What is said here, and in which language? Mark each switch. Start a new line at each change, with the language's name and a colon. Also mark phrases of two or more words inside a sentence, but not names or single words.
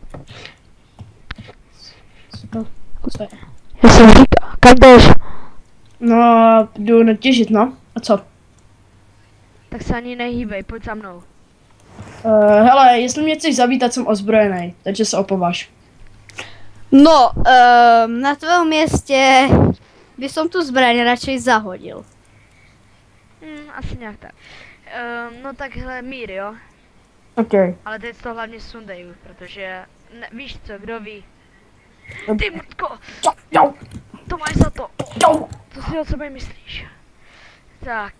Czech: Co je? Já jsem říkal, kam jdeš? No, jdu natěžit, no. A co? Tak se ani nehýbej, pojď za mnou. Hele, jestli mě chceš zabít, tak jsem ozbrojený, takže se opováž. No,
Slovak: na tvojom mieste by som tu zbraň radšej zahodil.
Czech: Asi nějak tak. No takhle mír, jo? OK. Ale teď to hlavně sundej, protože, ne, víš co, kdo ví? Dob- Ty mrtko, Jau, to máš za to. jau. Co si o sebe myslíš? Tak,